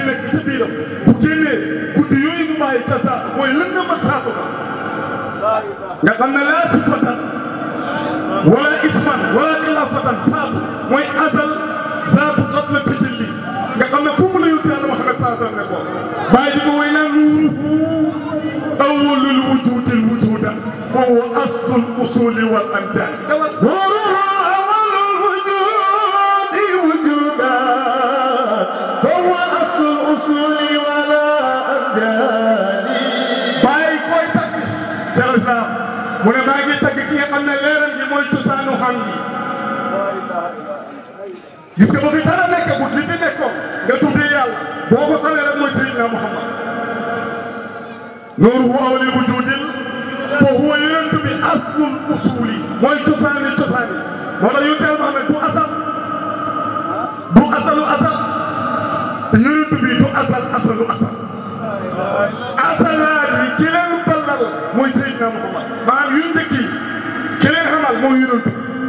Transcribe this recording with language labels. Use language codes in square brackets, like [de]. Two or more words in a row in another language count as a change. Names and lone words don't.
[wo] nekk ci biiram bu génnee guddi yooyu mu bàyyi ca zaatu mooy lëndëm ak zaatu ba nga xam ne [ar] لا صفةً ولا اسمًا ولا خلافةً [wo] zaatu mooy azal zaatu [ar] قبل التجلي [wo] nga xam ne foofu la yonent Yàlla Muhammad [ar] صلى الله عليه وسلم [wo] nekkoon bàyyi di ko way naan [ar] نوره أول الوجود وجودا فهو أصل الأصول والأمجاد نوره أول الوجود وجودا فهو أصل الأصول ولا أمجاد [wo] bàyyi koy tagg Cheikh Islam mu ne maa ngi tagg ki nga xam ne leeram gi mooy cosaanu xam yi gis nga ba fi dara nekkagul li fi nekkoon nga tuddee yàlla boo ko xamee rek mooy Seydina Muhammad [ar] نوره أول الوجود فهو [wo] yonent bi [ar] أصل الأصول [wo] mooy cosaani cosaani moo tax yonent Yàlla Muhammad du asal te yonent bi du asalu asal asalaat yi ki leen ballal mooy Seydina Muhammad maanaam yu njëkk yi ki leen xamal mooy yonent bi